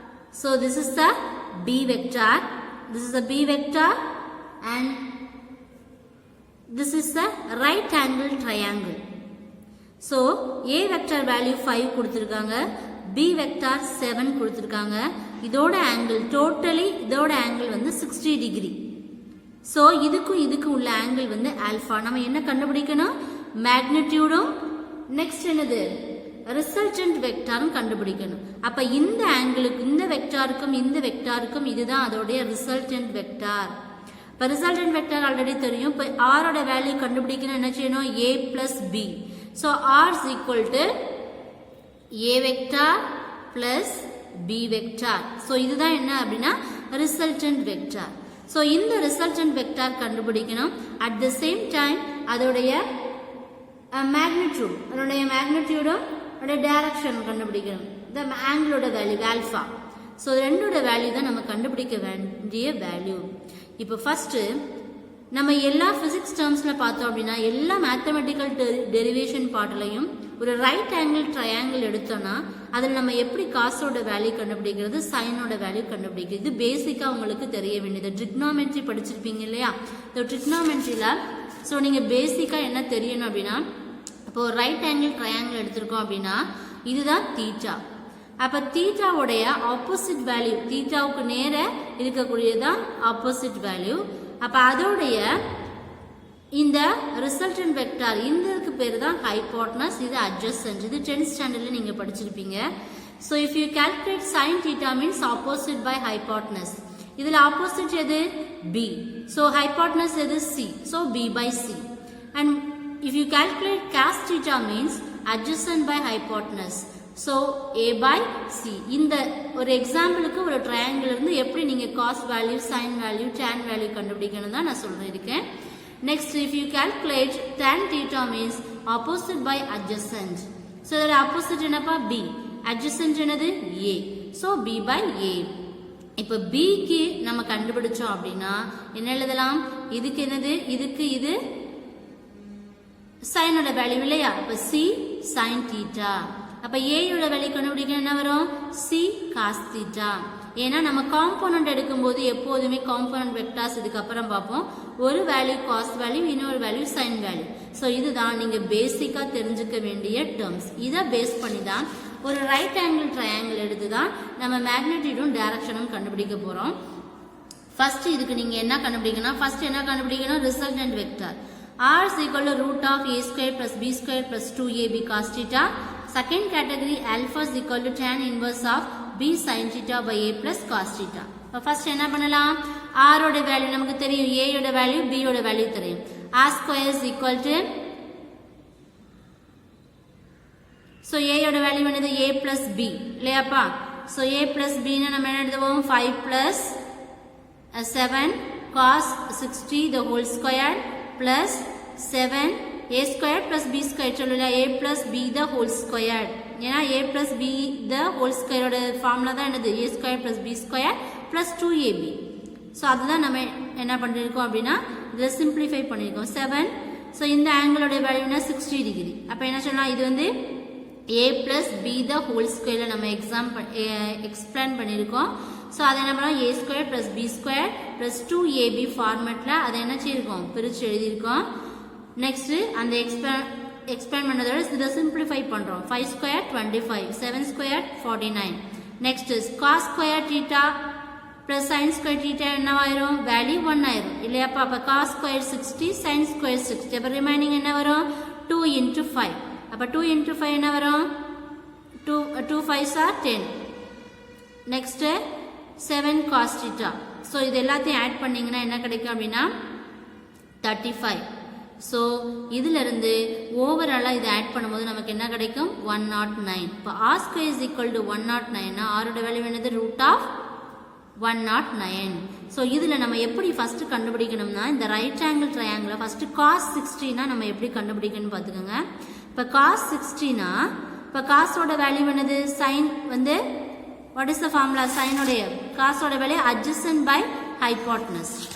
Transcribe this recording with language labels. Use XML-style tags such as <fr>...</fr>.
<en>So this is the B vector. This is the B vector and this is the right angle triangle.</en> <ta>So A vector value 5 கொடுத்திருக்காங்க, B vector 7 கொடுத்திருக்காங்க. இதோட angle totally இதோட angle வந்து 60 degree. So இதுக்கு உள்ள angle வந்து alpha. நம்ம என்ன கண்டுபிடிக்கணும்? Magnitude next என்னது? ரிசல்டன்ட் வெக்டாரும் கண்டுபிடிக்கணும். அப்ப இந்த ஆங்கிளுக்கு இந்த வெக்டாருக்கும் இதுதான் அதோடைய ரிசல்டன்ட் வெக்டார். இப்ப ரிசல்டன்ட் வெக்டார் ஆல்ரெடி தெரியும். இப்ப r ஓட வேல்யூ கண்டுபிடிக்கணும் என்ன செய்யணும்?</ta> <en>a plus b. So r is equal to a vector plus b vector.</en> <ta>So இதுதான் என்ன அப்படின்னா ரிசல்டன்ட் வெக்டார். So இந்த ரிசல்டன்ட் வெக்டார் கண்டுபிடிக்கணும்.</ta> <en>At the same time</en> <ta>அதோடைய மேக்னிடியூடும் டைரக்ஷன் கண்டுபிடிக்கணும். இந்த ஆங்கிளோட வேல்யூ ஆல்பா. ஸோ ரெண்டோட வேல்யூ தான் நம்ம கண்டுபிடிக்க வேண்டிய வேல்யூ. இப்போ ஃபர்ஸ்ட் நம்ம எல்லா பிசிக்ஸ் டேர்ம்ஸ்ல பார்த்தோம் அப்படின்னா எல்லா மேத்தமெட்டிக்கல் டெரிவேஷன் பார்ட்லையும் ஒரு ரைட் ஆங்கிள் ட்ரையாங்கிள் எடுத்தோம்னா அதில் நம்ம எப்படி காசோட வேல்யூ கண்டுபிடிக்கிறது, சைனோட வேல்யூ கண்டுபிடிக்கிறது, இது பேசிக்காக உங்களுக்கு தெரிய வேண்டியது. ட்ரிக்னாமெட்ரி படிச்சிருப்பீங்க இல்லையா? இந்த ட்ரிக்னாமெட்ரியில் ஸோ நீங்கள் பேசிக்காக என்ன தெரியணும் அப்படின்னா, இப்போ ரைட் ஆங்கிள் ட்ரையாங்கிள் எடுத்திருக்கோம் அப்படின்னா இதுதான் தீட்டா. அப்ப தீட்டாவுடைய ஆப்போசிட் வேல்யூ, தீட்டாவுக்கு நேர இருக்கக்கூடியதான் ஆப்போசிட் வேல்யூ. அப்ப அதோடைய இந்த ரிசல்டன்ட் வெக்டார் இந்தக்கு பேரு தான் ஹைபோட்டனஸ், இது அட்ஜசன்ட். இது 10th ஸ்டாண்டர்ட்ல நீங்க படிச்சிருப்பீங்க.</ta> <en>So if you calculate sin theta means opposite by hypotenuse.</en> <ta>இதுல ஆப்போசிட் எது?</ta> <en>B. So hypotenuse</en> <ta>எது?</ta> <en>C. So B by C. And if you calculate cos theta means adjacent by hypotenuse. So A by C.</en> <ta>இந்த ஒரு எக்ஸாம்பிளுக்கு ஒரு triangle இருந்து எப்படி நீங்க cos value, sin value, tan value கண்டுபிடிக்கணும் தான் நான் சொல்லிருக்கேன்.</ta> <en>Next if you calculate tan theta means opposite by adjacent.</en> <ta>So இதோட ஆப்போசிட் என்னப்பா? B. Adjacent என்னது? A. So B by A. இப்ப B க்கு நம்ம கண்டுபிடிச்சோம் அப்படின்னா என்ன எழுதலாம்? இதுக்கு என்னது? இதுக்கு இது சைனோட வேல்யூ இல்லையா? அப்ப C sin theta. அப்ப A யோட வேல்யூ கண்டுபிடிக்க என்ன வரும்? C cos theta. ஏன்னா நம்ம காம்போனன்ட் எடுக்கும்போது எப்போதுமே காம்போனன்ட் வெக்டார்ஸ் இதுக்கு அப்புறம் பார்ப்போம். ஒரு வேல்யூ காஸ் வேல்யூ, இன்னொரு வேல்யூ சைன் வேல்யூ. ஸோ இதுதான் நீங்க பேசிக்கா தெரிஞ்சுக்க வேண்டிய டேர்ம்ஸ். இதை பேஸ் பண்ணி தான் ஒரு ரைட் ஆங்கிள் ட்ரையாங்கிள் எடுத்து தான் நம்ம மேக்னிடியூடும் டைரக்ஷனும் கண்டுபிடிக்க போறோம். ஃபர்ஸ்ட் இதுக்கு நீங்க என்ன கண்டுபிடிக்கணும்? ஃபர்ஸ்ட் என்ன கண்டுபிடிக்கணும்? Resultant vector.</ta> <en>R is equal to root of a square plus b square plus 2ab cos theta. Second category alpha is equal to tan inverse of b sin theta by a plus cos theta.</en> <ta>First என்ன பண்ணலாம்? R ஓட value நமக்கு தெரியும், A ஓட value, B ஓட value தெரியும்.</ta> <en>R square is equal to</en> <ta>so ஏயோட value என்னது a plus b இல்லையாப்பா. ஸோ a plus b நம்ம என்ன எழுதுவோம் 5 plus 7 cos 60 the whole square plus 7 a square plus b square சொல்லல a plus b the whole square. ஏன்னா a plus b the whole square ஓட formula தான் என்னது a square plus b square plus 2ab. So அதுதான் நம்ம என்ன பண்ணியிருக்கோம் அப்படின்னா இதில் சிம்பிளிஃபை பண்ணியிருக்கோம் 7. ஸோ இந்த ஆங்கிளோட வேல்யூனா 60 டிகிரி. அப்போ என்ன சொல்லலாம் இது வந்து a plus b the whole square நம்ம எக்ஸ்பிளைன் பண்ணியிருக்கோம். ஸோ அதை என்ன பண்ணலாம் a square plus b square plus 2ab ஃபார்மேட்டில் அதை என்ன செய்யிருக்கோம் பிரித்து எழுதியிருக்கோம். நெக்ஸ்ட்டு அந்த எக்ஸ்பிளைன் பண்ணதோட இதை சிம்பிளிஃபை பண்ணுறோம் 5 square 25 7 square 49. Next cos square theta plus sin square theta என்னவாயிரும் value 1 ஆயிரும் இல்லையாப்பா. அப்போ cos square 60 sin square 60. அப்போ ரிமைனிங் என்ன வரும் 2 into 5. அப்போ 2 into 5 என்ன வரும் 2 5s are 10. Next 7 cos theta. So இது எல்லாத்தையும் ஆட் பண்ணிங்கன்னா என்ன கிடைக்கும் அப்படின்னா 35. ஸோ இதிலிருந்து ஓவராலாக இதை ஆட் பண்ணும்போது நமக்கு என்ன கிடைக்கும் 109.</ta> <en>இப்போ r square is equal to 109.</en> <ta>ஆரோட வேல்யூ என்னது ரூட் ஆஃப் 109. ஸோ இதில் நம்ம எப்படி ஃபஸ்ட்டு கண்டுபிடிக்கணும்னா இந்த ரைட் ஆங்கிள் ட்ரையாங்கிளை ஃபஸ்ட்டு cos 60 நம்ம எப்படி கண்டுபிடிக்கணும்னு பார்த்துக்கோங்க. இப்போ cos 60 இப்போ காசோட வேல்யூ என்னது சைன் வந்து</ta> <en>what is the formula</en> <ta>சைனோடைய காசோட வேல்யூ அட்ஜசன்ட் பை ஹைபாட்னஸ்.</ta>